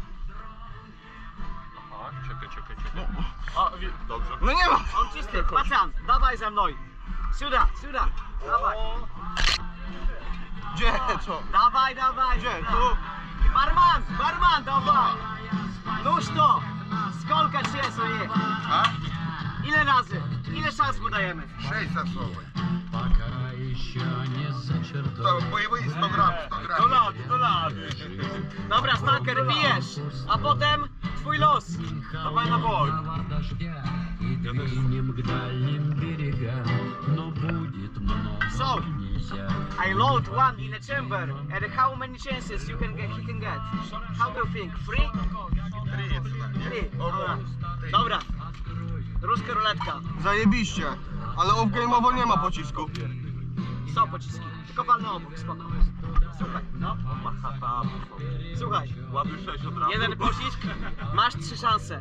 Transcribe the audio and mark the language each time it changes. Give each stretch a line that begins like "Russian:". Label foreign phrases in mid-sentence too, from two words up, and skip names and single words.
Polish: A, czekaj. Dobrze. No nie mam. On czysty, pacan, dawaj ze mną.
Russian: Сюда, dawaj.
Polish: Gdzie? Co? Dawaj. Gdzie? Tu?
Russian: Бармен, dawaj. Ну что, сколько часов есть?
Polish: A? Ile razy? Ile szans mu dajemy? 6 zasłonek. To bojowy 100 gram, 100 gram. Do lady. Dobra, stalker, pijesz, a potem twój los. Dawaj na bok.
English: So, I load one in a chamber, and how many chances he can get? How do you think? 3? 3.
Polish: Dobra. Ruska ruletka. Zajebiście. Ale off-game'owo nie ma pocisku. Są pociski, tylko walne obok, spoko. Słuchaj, no. Słuchaj, jeden pocisk, masz 3 szanse.